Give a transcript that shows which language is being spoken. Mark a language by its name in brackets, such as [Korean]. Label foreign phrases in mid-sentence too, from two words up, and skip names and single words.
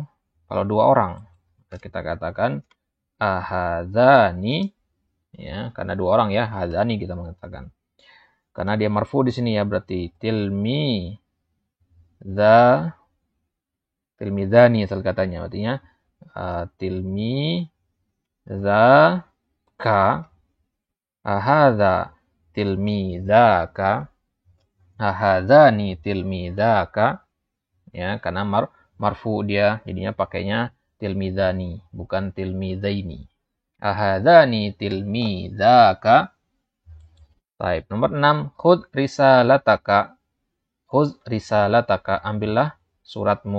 [Indonesian] Kalau dua orang, maka kita katakan ahadzani, ya, karena dua orang ya, hadzani kita mengatakan. Karena dia marfu di sini ya, berarti tilmidani asal katanya, artinya tilmidaka, [Arabic] أهذا تلميذاك، أهذان تلميذاك, [Indonesian] ya, karena marfu dia, jadinya pakainya tilmidani, bukan tilmidaini. [Arabic] أهذان تلميذاك. [Indonesian] Baik, nomor 6, [Arabic] خذ رسالتك. خذ رسالتك, [Indonesian] ambillah suratmu.